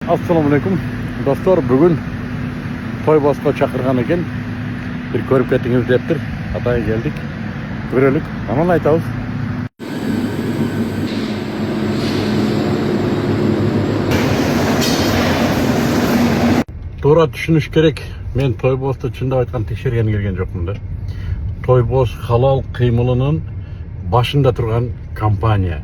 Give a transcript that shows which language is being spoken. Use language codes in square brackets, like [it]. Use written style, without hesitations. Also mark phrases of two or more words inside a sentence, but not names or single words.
[ar] السلام عليكم [kk] dostlar, бүгін Тойбосқа шақырған екен. Bir көріп кеттіңіз дептір. Атайы келдік. Көрелік. Аман айтабыз. [ky] Тура түшүнүш керек. Мен Тойбосты чындап айткан текшерген келген жокмун да. Тойбос халал кыймылынын башында турган компания.